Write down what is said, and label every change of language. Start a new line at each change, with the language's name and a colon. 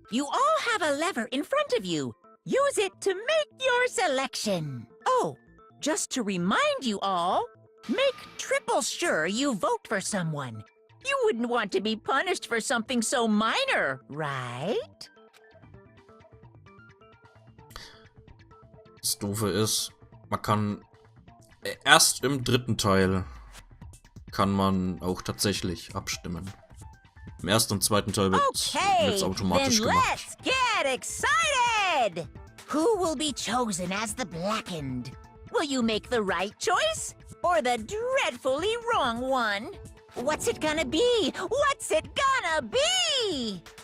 English: You all have a lever in front of you. Use it to make your selection. Oh, just to remind you all, make triple sure you vote for someone. You wouldn't want to be punished for something so minor, right?
German: Das Doofe ist, man kann erst im dritten Teil kann man auch tatsächlich abstimmen. Im ersten und zweiten Teil wird's automatisch
English: then
German: gemacht.
English: let's get excited! Who will be chosen as the blackened? Will you make the right choice or the dreadfully wrong one? What's it gonna be? What's it gonna be?